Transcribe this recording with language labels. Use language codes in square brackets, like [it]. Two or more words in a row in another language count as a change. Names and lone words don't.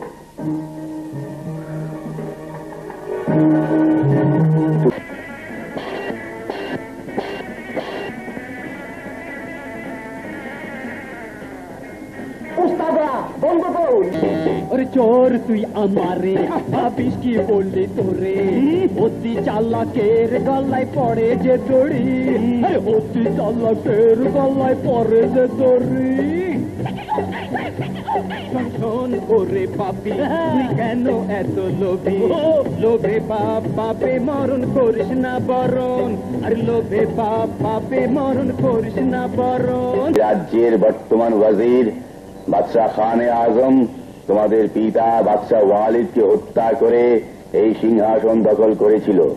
[bn] আরে চোর তুই আমারে ভাবিস কী বলি তোরে অতি চালাকের গলায় পড়ে যে দড়ি আরে অতি চালাকের গলায় পড়ে যে দড়ি শোন ওরে পাপি তুই কেন এত লোভী লোভে পাপ পাপে মরণ করিস না বরণ আর লোভে পাপ পাপে মরণ করিস না বরণ। রাজ্যের বর্তমান ওয়াজির বাদশাহ খানে আজম তোমাদের পিতা বাদশাহ ওয়ালিদকে হত্যা করে এই সিংহাসন দখল করেছিল।